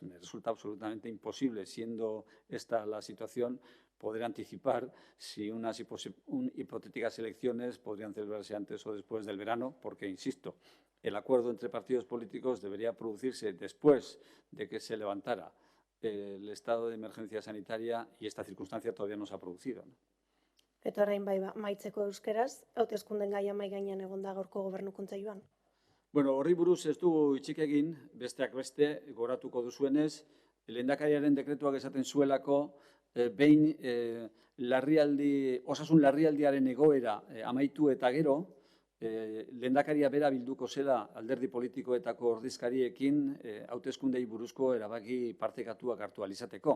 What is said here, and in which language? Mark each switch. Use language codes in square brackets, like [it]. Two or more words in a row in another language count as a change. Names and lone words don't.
[es] Me resulta absolutamente imposible, siendo esta la situación, poder anticipar si unas hipotéticas elecciones podrían celebrarse antes o después del verano, porque, insisto, el acuerdo entre partidos políticos debería producirse después de que se levantara el estado de emergencia sanitaria y esta circunstancia todavía no se ha producido, ¿no? [eu] Eta orain bai maitzeko euskeraz, hauteskunden gaia mai gainean egon da gaurko gobernu kontseiluan. Bueno, horri buruz ez dugu hitzik egin, besteak beste, goratuko duzuenez, lehendakariaren dekretuak esaten zuelako, behin osasun larrialdiaren egoera amaitu eta gero, lehendakaria bera bilduko zela alderdi politikoetako ordezkariekin hauteskundei buruzko erabaki partekatuak hartu ahal izateko.